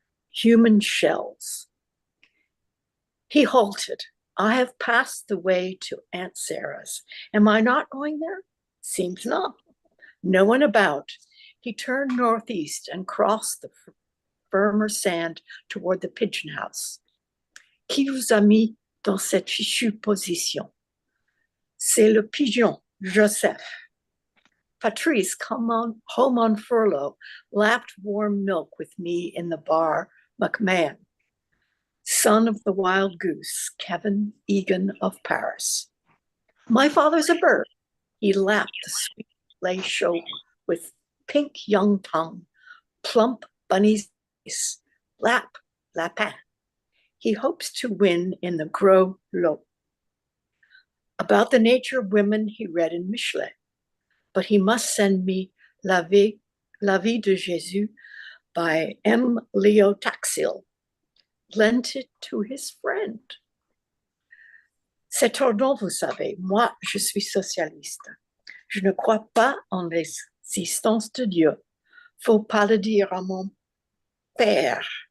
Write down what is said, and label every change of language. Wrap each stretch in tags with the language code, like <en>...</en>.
<en>Human shells. He halted. I have passed the way to Aunt Sarah's. Am I not going there? Seems not. No one about. He turned northeast and crossed the firmer sand toward the pigeon house.</en> <fr>Qui vous a mis dans cette fichue position? C'est le pigeon, Joseph.</fr> <en>Patrice, home on furlough, lapped warm milk with me in the bar, McMahon. Son of the wild goose, Kevin Egan of Paris. My father's a bird. He lapped the sweet lay show with pink young tongue, plump bunny's face, lap, lapin. He hopes to win in the</en> <fr>gros lot.</fr> <en>About the nature of women he read in Michelet, but he must send me La Vie de Jésus by M. Leo Taxil, lent it to his friend.</en> <fr>C'est tordant, vous savez, moi je suis socialiste. Je ne crois pas en l'existence de Dieu. Faut pas le dire à mon père.</fr>